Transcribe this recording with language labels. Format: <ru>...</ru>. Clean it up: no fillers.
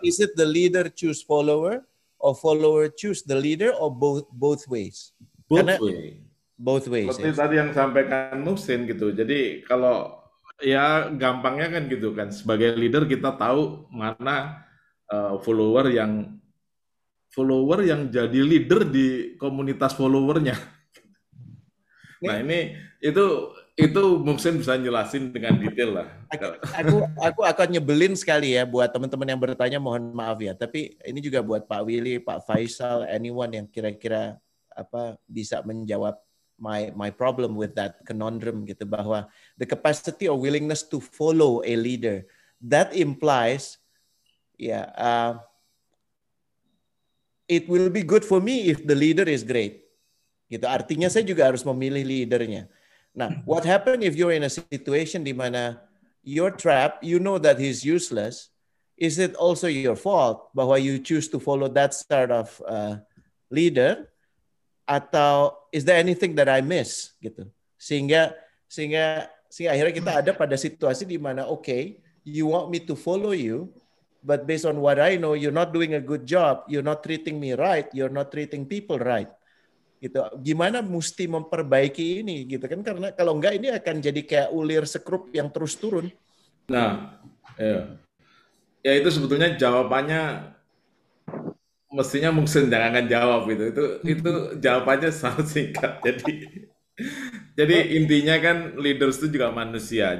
<en>is it the leader choose follower, or follower choose the leader, or both ways? Both ways.</en> <id>Seperti tadi yang sampaikan Muhsin gitu. Jadi kalau ya gampangnya kan gitu kan, sebagai leader kita tahu mana follower yang jadi leader di komunitas followernya. Nah ini itu Muhsin bisa jelasin dengan detail lah. Aku akan nyebelin sekali ya buat teman-teman yang bertanya, mohon maaf ya. Tapi ini juga buat Pak Willy, Pak Faisal,</id> <en>anyone</en> <id>yang kira-kira bisa menjawab</id> <en>my problem with that conundrum gitu, bahwa the capacity or willingness to follow a leader, that implies it will be good for me if the leader is great.</en> <id>Gitu. Artinya saya juga harus memilih leadernya.</id> <en>Nah, what happen if you're in a situation</en> <id>di mana</id> <en>you're trapped, you know that he's useless? Is it also your fault</en> <id>bahwa</id> <en>you choose to follow that sort of leader? Atau is there anything that I miss gitu?</en> <id>Sehingga akhirnya kita ada pada situasi di mana</id> <en>okay, you want me to follow you, but based on what I know, you're not doing a good job, you're not treating me right, you're not treating people right.</en> <id>Gitu. Gimana mesti memperbaiki ini gitu kan, karena kalau enggak ini akan jadi kayak ulir sekrup yang terus turun. Nah, ya itu sebetulnya jawabannya mestinya Muksin jangan akan jawab gitu. Itu jawabannya sangat singkat. Jadi intinya kan leaders itu juga manusia.</id>